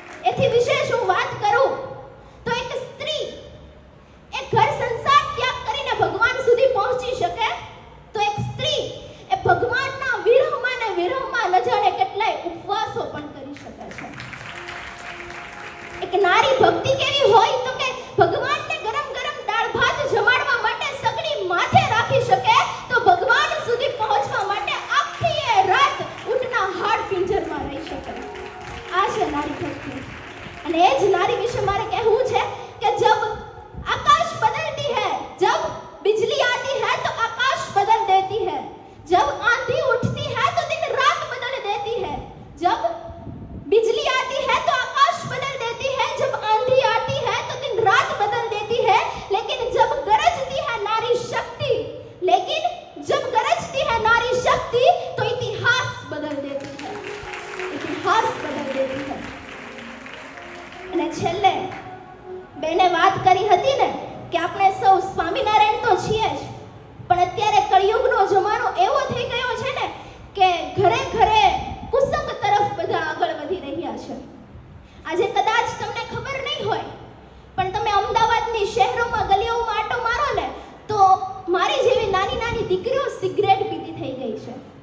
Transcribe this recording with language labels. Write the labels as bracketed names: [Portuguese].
[Gujarati] એથી વિશેષ હું વાત કરું તો એક સ્ત્રી એ ઘર સંસાર ત્યાગ કરીને ભગવાન સુધી પહોંચી શકે તો એક સ્ત્રી એ ભગવાનના વિરહમાં ને વિરહમાં ન જાણે કેટલાય ઉપવાસો પણ કરી શકે છે. એક નારી ભક્તિ કેવી હોય તો કે ભગવાનને ગરમ ગરમ દાળ ભાત જમાડવા માટે સગડી માથે રાખી શકે તો ભગવાન સુધી પહોંચવા માટે આખી એ રાત ઊંટના હાડ પિંજરમાં રહી શકે. આ છે નારી ભક્તિ. અને એ જ નારી વિશે મારે કહેવું છે કે [Hindi] જબ आकाश बदलती है, जब बिजली आती है तो आकाश बदल देती है, जब आंधी उठती है तो दिन रात बदल देती है, जब बिजली आती है तो आकाश बदल देती है, जब आंधी आती है तो दिन रात बदल देती है, लेकिन जब गरजती है नारी शक्ति, लेकिन जब गरजती है नारी शक्ति तो इतिहास बदल देती है, इतिहास बदल देती है. [Gujarati] અને છેલ્લે બેને વાત કરી હતી ને કે આપણે સૌ સ્વામિનારાયણ તો છીએ જ પણ અત્યારે કળિયુગનો જમાનો એવો થઈ ગયો છે ને કે ઘરે ઘરે કુસંગ તરફ બધા આગળ વધી રહ્યા છે. આજે કદાચ તમને ખબર નહીં હોય પણ તમે અમદાવાદની શહેરોમાં ગલીઓમાં આટો મારો ને તો મારી જેવી નાની નાની દીકરીઓ સિગરેટ પીતી થઈ ગઈ છે.